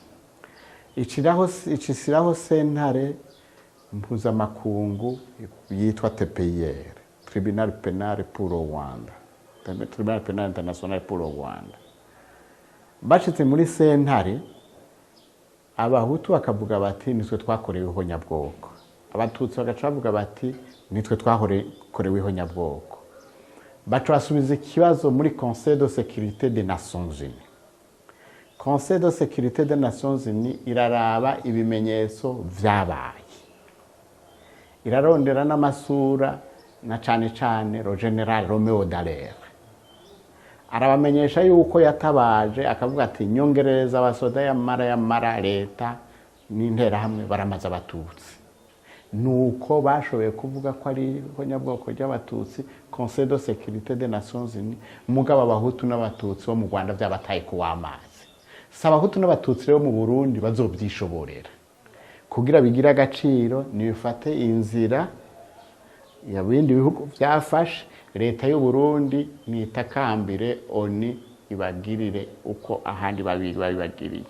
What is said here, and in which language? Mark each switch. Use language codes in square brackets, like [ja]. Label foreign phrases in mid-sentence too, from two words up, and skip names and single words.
[rn] Icisiraho sentare mpuzamakungu yitwa TPIR, Tribunal Penal pour le Rwanda, Tribunal Penal International pour le Rwanda. Bashitse muri sentare abahutu bakavuga bati nitwe twakorewe ihonyabwoko, abatutsi bagaca bavuga bati nitwe twakorewe ihonyabwoko. Baca basubiza ikibazo muri Conseil de sécurité des Nations Unies. Conseil de sécurité des Nations Unies iraraba ibimenyetso vyabaye, irarondera n'amasura na cane ro General Romeo Dallaire, arabamenyesha yuko yatabaje akavuga ati nyongerereza abasoda yamara leta n'interahamwe baramaze abatutsi. Nuko bashoboye kuvuga ko ari ihonyabwoko ry'abatutsi. Conseil de sécurité des Nations Unies mugabo abahutu n'abatutsi bo mu Rwanda byabataye kuwamazi. Abahutu n'abatutsi rero mu Burundi bazobyishoborera kugira bigira agaciro nibifate inzira ya bindi bihugu byafashe. Leta y'u Burundi nitakambire ONU ibagirire uko ahandi babibagiriye.